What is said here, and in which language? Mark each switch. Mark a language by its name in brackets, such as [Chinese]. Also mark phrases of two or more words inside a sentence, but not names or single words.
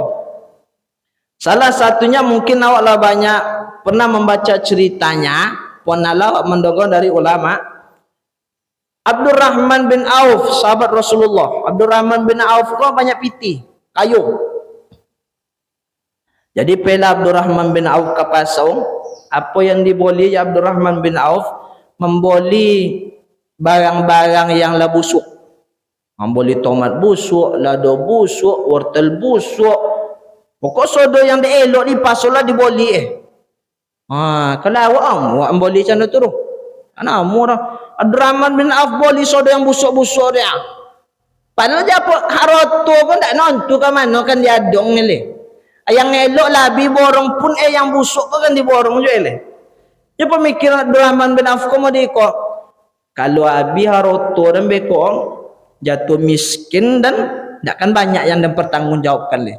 [Malay] Salah satunya mungkin awak lah banyak pernah membaca ceritanya, pernahlah mendengar dari ulama. Abdurrahman bin Auf, sahabat Rasulullah. Abdurrahman bin Auf kau banyak piti, kayu. Jadi pela Abdurrahman bin Auf ke pasau, apa yang diboli ya Abdurrahman bin Auf? Memboli barang-barang yang lah busuk. Memboli tomat busuk, lado busuk, wortel busuk. Pokok sodo yang dielok di pasau lah diboli kalau awak memboli macam tu tu. Ana murah. Abdurrahman bin Auf boli sodo yang busuk-busuk dia. Padahal dia apa haroto pun tak nontu ke mana kan dia dong ni le. Yang elok labi borong pun yang busuk pun kan diborong je le. Dia pemikiran Abdurrahman bin Auf komo diko. Kalau abi haroto dan bekong jatuh miskin dan takkan banyak yang dipertanggungjawabkan le.